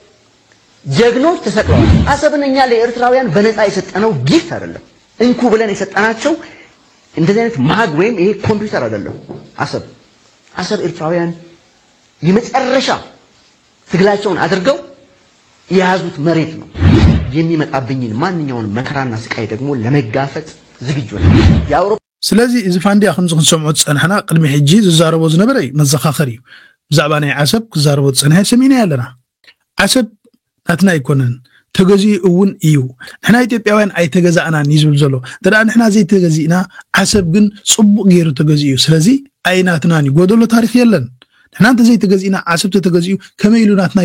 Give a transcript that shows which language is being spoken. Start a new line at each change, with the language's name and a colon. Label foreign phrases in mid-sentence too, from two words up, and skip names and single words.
Amharic: ጀግኖች ተሰቅለዋል አሰብንኛ ለኤርትራውያን በነፃ የሰጠነው ጊፍት አይደለም እንኩ ብለን የሰጠናቸው እንደዚህ አይነት ማግ ወይም ይሄ ኮምፒውተር አይደለም አሰብ ኤርትራውያን የመጨረሻ ትግላቸውን አድርገው የያዙት መሬት ነው የሚመጣብኝን ማንኛውን መከራና ስቃይ ደግሞ ለመጋፈጥ ዝግጁ ነኝ ያውሮ
Tigrinya: ስለዚህ እዚ ፋንዲ አخمس ክንሰምዖት ጸንሐና ቅድሚ ሕጂ ዝዛረቦ ዝነበረ መዘኻኸሪ ብዛዕባ ናይ ዓሰብ ክዛረቦ ጸንሐ ሰሚና ያለና ዓሰብ ናትና ይኮነን ተገዚ እውን እዩ ንሕና ኢትዮጵያውያን ኣይተገዛእናን ይዝብል ዘሎ ደራ ንሕና ዘይተገዚእና ዓሰብ ግን ጽቡቕ ገይሩ ተገዚ እዩ ስለዚህ ኣይናትናን ይጎደሎ ታሪኽ የለን ንሕና እንተ ዘይተገዚእና ዓሰብ ተገዚኡ ከመይ ኢሉ ናትና